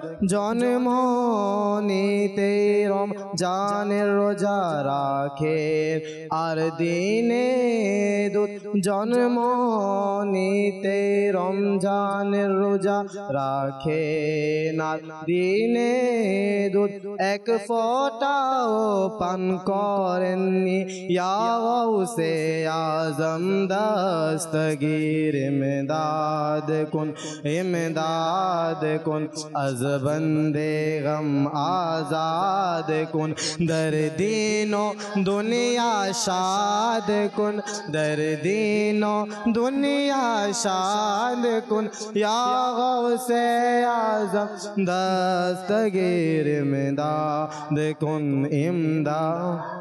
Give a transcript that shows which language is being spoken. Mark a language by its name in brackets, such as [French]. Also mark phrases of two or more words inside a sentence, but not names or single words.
[Bangla] জন্মনিতে রমজানের রোজা রাখে আর দিনে দুধ জন্মনিতে রমজানের রোজা রাখে না দিনে দুধ এক ফোঁটাও পান করেননি [Persian] یا غوث اعظم دستگیر امداد کن از بنده غم آزاد کن در دین و دنیا شاد کن در دین و دنیا شاد کن یا غوث اعظم دستگیر امداد کن امداد